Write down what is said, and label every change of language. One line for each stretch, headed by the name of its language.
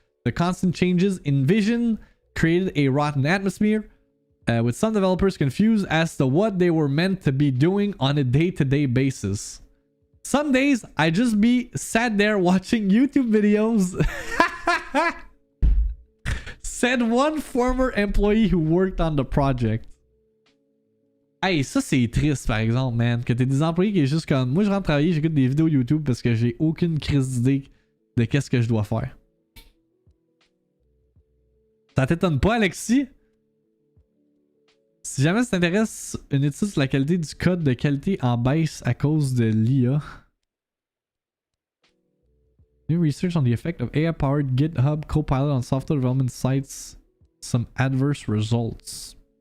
English: The constant changes in vision created a rotten atmosphere, with some developers confused as to what they were meant to be doing on a day-to-day basis. Some days, I just be sat there watching YouTube videos, said one former employee who worked on the project.
French: Hey, ça c'est triste par exemple, man. Que t'es des employés qui est juste comme... Moi je rentre travailler, j'écoute des vidéos YouTube parce que j'ai aucune crise d'idée de qu'est-ce que je dois faire. Ça t'étonne pas, Alexis? Si jamais ça t'intéresse, une étude sur la qualité du code de qualité en baisse à cause de l'IA.
English: New research on the effect of AI-powered GitHub Copilot on software development cites some adverse results.